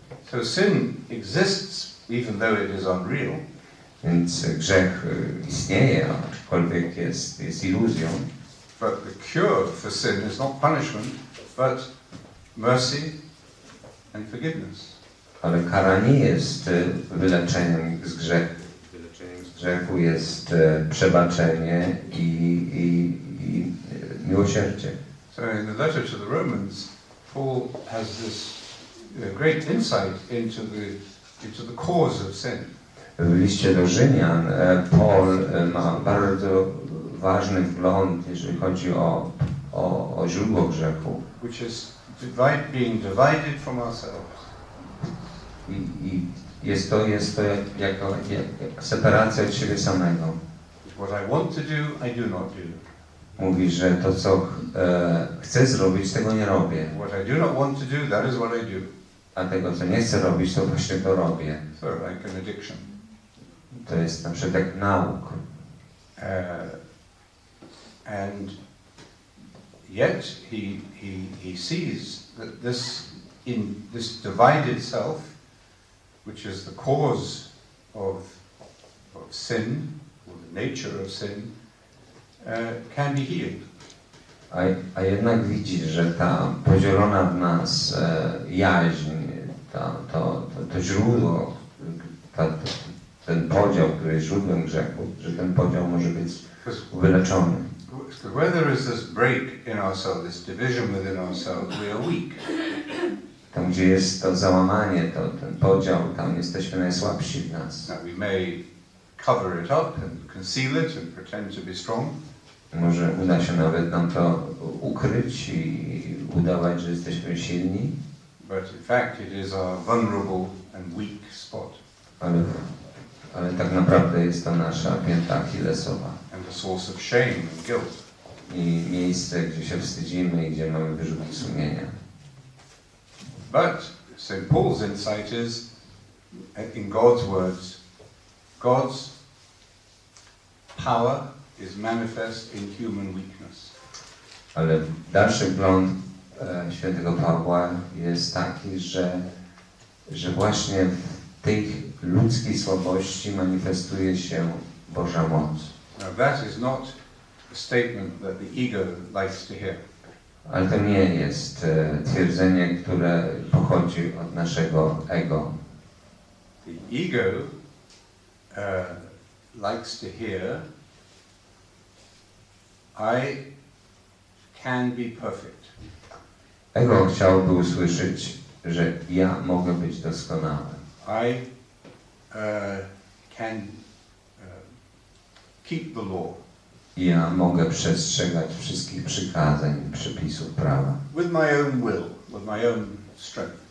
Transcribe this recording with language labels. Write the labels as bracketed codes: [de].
[en] So sin exists even though it is unreal. [pl] Więc grzech istnieje, aczkolwiek jest iluzją. [en] But the cure for sin is not punishment, but mercy and forgiveness. [pl] Ale kara nie jest wyleczeniem z grzechu. Wyleczeniem z grzechu jest przebaczenie i miłosierdzie. [en] So in the letter to the Romans, Paul has this great insight into the cause of sin. [pl] W liście do Rzymian Paul ma bardzo ważny wgląd, jeżeli chodzi o źródło grzechu. [en] Which is being divided from ourselves. [pl] I jest to jako separacja od siebie samego. [en] What I want to do, I do not do. [pl] Mówi, że to, co chcę zrobić, tego nie robię. [en] What I do not want to do, that is what I do. [pl] A tego, co nie chcę robić, to właśnie to robię. [en] So, like an addiction. [pl] To jest na przykład jak nauk. [en] And yet he sees that this divided self, which is the cause of sin, or the nature of sin, can be healed. [pl] A jednak widzi, że ta podzielona w nas jaźń, to źródło, ten podział, który jest źródłem grzechu, że ten podział może być wyleczony. [en] Where there is this break in ourselves, this division within ourselves, we are weak. [pl] Tam, gdzie jest to załamanie, ten podział, tam jesteśmy najsłabsi w nas. [en] Now we may cover it up and conceal it and pretend to be strong. [pl] Może uda się nawet nam to ukryć i udawać, że jesteśmy silni, [en] But in fact it is our vulnerable and weak spot. [pl] ale tak naprawdę jest to nasza pięta achillesowa. [en] And a source of shame and guilt. [pl] I miejsce, gdzie się wstydzimy i gdzie mamy wyrzuty sumienia. [en] But St. Paul's insight is, in God's words, God's power is manifest in human weakness. [pl] Ale dalszy wgląd świętego Pawła jest taki, że właśnie w tej ludzkiej słabości manifestuje się Boża moc. [en] Now that is not a statement that the ego likes to hear. [pl] Ale to nie jest twierdzenie, które pochodzi od naszego ego. [en] The ego likes to hear, I can be perfect. [pl] Ego chciałby usłyszeć, że ja mogę być doskonały. [en] I can keep the law. [pl] Ja mogę przestrzegać wszystkich przykazań, przepisów prawa. [en] With my own will, with my own strength.